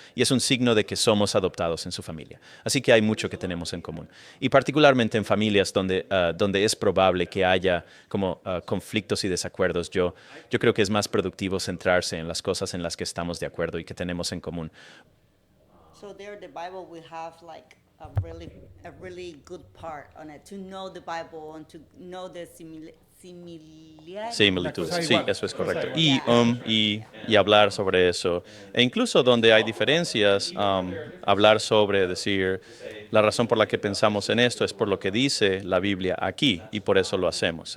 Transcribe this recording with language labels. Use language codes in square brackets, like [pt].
[es] Y es un signo de que somos adoptados en su familia. Así que hay mucho que tenemos en común. Y particularmente en familias donde es probable que haya como conflictos y desacuerdos, yo creo que es más productivo centrarse en las cosas en las que estamos de acuerdo y que tenemos en común. [en] So there the Bible will have like a really good part on it, to know the Bible and to know the similarities. [es] Similitudes, sí, eso es correcto. Y hablar sobre eso. E incluso donde hay diferencias, hablar sobre, decir, la razón por la que pensamos en esto es por lo que dice la Biblia aquí, y por eso lo hacemos.